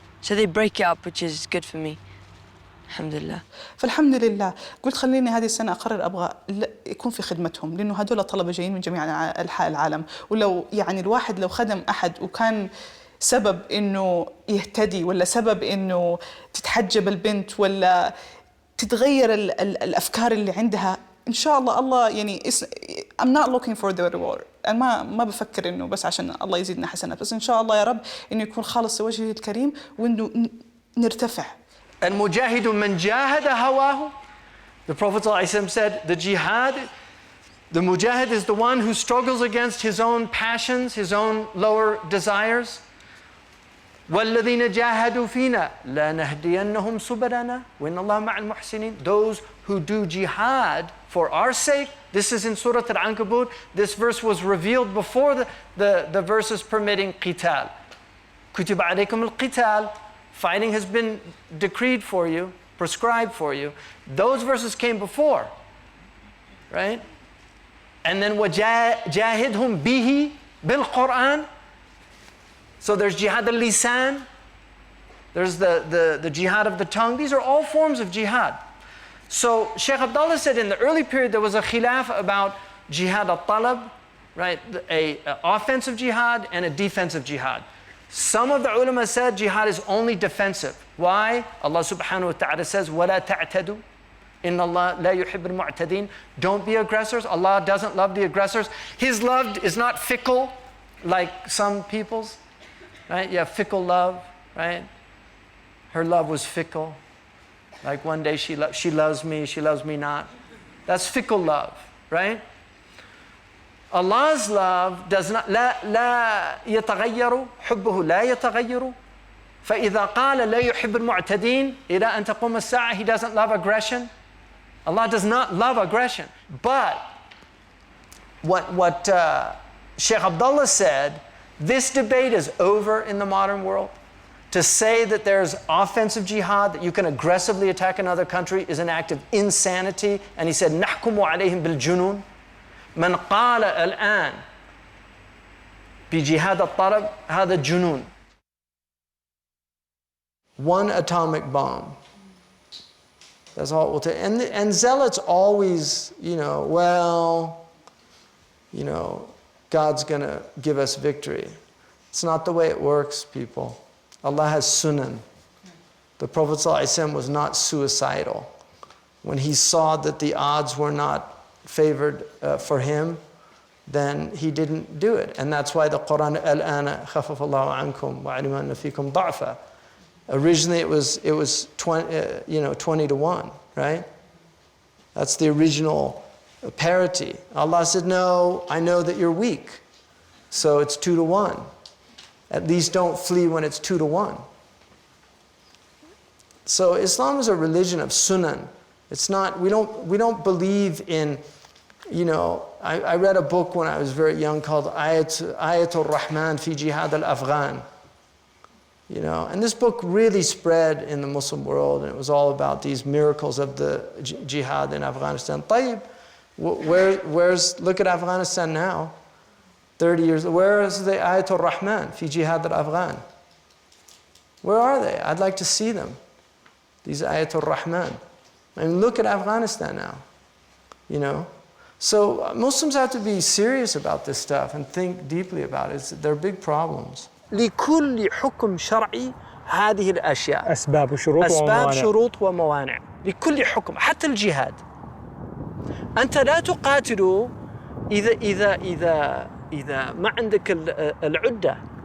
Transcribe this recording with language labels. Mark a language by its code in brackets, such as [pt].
[en] So they break it up, which is good for me. [ar] Alhamdulillah. فالحمد لله قلت خليني هذه السنة أقرر أبغى يكون في خدمتهم، لأنه هذول طلبة جايين من جميع أنحاء العالم، ولو يعني الواحد لو خدم أحد وكان سبب إنه يهتدي، ولا سبب إنه تتحجب البنت، ولا تتغير الأفكار اللي عندها، إن شاء الله يعني [en] I'm not looking for the reward. [ar] أنا ما بفكر إنه بس عشان الله يزيدنا حسنات، بس إن شاء الله يا رب إنه يكون خالص لوجهه الكريم، وإنه نرتفع. المجاهد من جاهد هواه. [en] The Prophet ﷺ said, the mujahid is the one who struggles against his own passions, his own lower desires. [ar] وَالَّذِينَ جَاهَدُوا فِينَا لَنَهْدِيَنَّهُمْ سُبُلَنَا وَإِنَّ اللَّهَ مَعَ الْمُحْسِنِينَ. [en] Those who do jihad for our sake. This is in Surah Al-Ankabut. This verse was revealed before the verses permitting qital. [ar] كُتِبَ عَلَيْكُمُ الْقِتَالِ. [en] Fighting has been decreed for you, prescribed for you. Those verses came before, right? And then [ar] وَجَاهِدْهُمْ بِهِ بِالْقُرْآنِ. [en] So there's jihad al-lisan, there's the jihad of the tongue. These are all forms of jihad. So Sheikh Abdullah said in the early period there was a khilaf about jihad al-talab, right? A offensive jihad and a defensive jihad. Some of the ulama said jihad is only defensive. Why? Allah subhanahu wa ta'ala says, وَلَا تَعْتَدُوا إِنَّ اللَّهَ لَا يُحِبُّ الْمُعْتَدِينَ. Don't be aggressors. Allah doesn't love the aggressors. His love is not fickle like some people's, right? You have fickle love, right? Her love was fickle. Like one day she loves me not. That's fickle love, right? Allah's love does not, [ar] لا يتغير حبه لا يتغير. فإذا قال لا يحب المعتدين إلى أن تقوم الساعة, [en] He doesn't love aggression. Allah does not love aggression. But what Sheikh Abdullah said, this debate is over in the modern world. To say that there's offensive jihad, that you can aggressively attack another country, is an act of insanity. And he said, [ar] نحكم عليهم بالجنون. من قال الآن بجهاد الطلب هذا جنون. [en] One atomic bomb. That's all it will take. And zealots always, God's going to give us victory. It's not the way it works, people. Allah has sunan. The Prophet ﷺ was not suicidal. When he saw that the odds were not favored for him, then he didn't do it. And that's why the Quran, [ar] الآن خفف الله عنكم وعلم أن فيكم ضعفا. [en] Originally it was 20 to 1, right? That's the original parity. Allah said, no, I know that you're weak, so it's 2 to 1. At least don't flee when it's 2 to 1. So Islam is a religion of sunan. It's not, we don't believe in, I read a book when I was very young called Ayatul Rahman fi Jihad al-Afghan. And this book really spread in the Muslim world, and it was all about these miracles of the jihad in Afghanistan. طيب, look at Afghanistan now. 30 years, where is the Ayatul Rahman fi Jihad al-Afghan? Where are they? I'd like to see them. These Ayatul Rahman. I mean, look at Afghanistan now, So Muslims have to be serious about this stuff and think deeply about it. They're big problems. [ar] لكل حكم شرعي هذه الأشياء. أسباب شروط وموانع. لكل حكم، حتى الجهاد. أنت لا تقاتل إذا ما عندك العدة.